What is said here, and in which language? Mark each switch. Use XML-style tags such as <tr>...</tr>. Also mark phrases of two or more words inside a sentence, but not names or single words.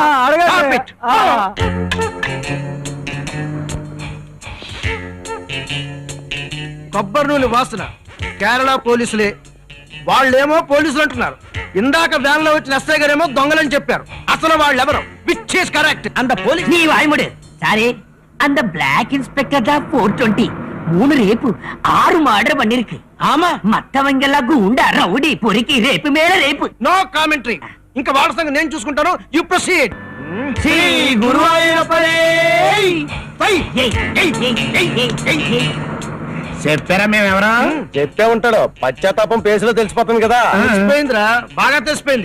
<te>కొబ్బరి నూనె వాసన కేరళ పోలీసులే. వాళ్ళేమో పోలీసులు అంటున్నారు. ఇందాక వ్యాన్ లో వచ్చిన ఎస్ఐ గారేమో దొంగలని చెప్పారు. అసలు వాళ్ళెవరు?</te> <en>which is correct?</en> <te>అంత పోలీస్</te> <ta>நீ வாய்முடு சாரி. அந்த பிளாக் இன்ஸ்பெக்டர் தான் 420 3 ரேப்பு 6 மர்டர் பண்ணிருக்கு. ఆమా மத்தவங்க எல்லாம் குண்டா ரவுடி பொறுக்கி ரேப்பு மேல ரேப்பு.</ta> <en>no commentary.</en> <te>ఇంకా వాళ్ళ సంగతి నేను చూసుకుంటాను.</te> <en>you proceed.</en> <te>శ్రీ గురువాయూరప్పనే. చెప్పారా మేము ఎవరా? చెప్తే ఉంటాడు. పశ్చాత్తాపం పేసులో తెలిసిపోతుంది కదా. తెలిసిపోయిందిరా, బాగా తెలిసిపోయింది.</te>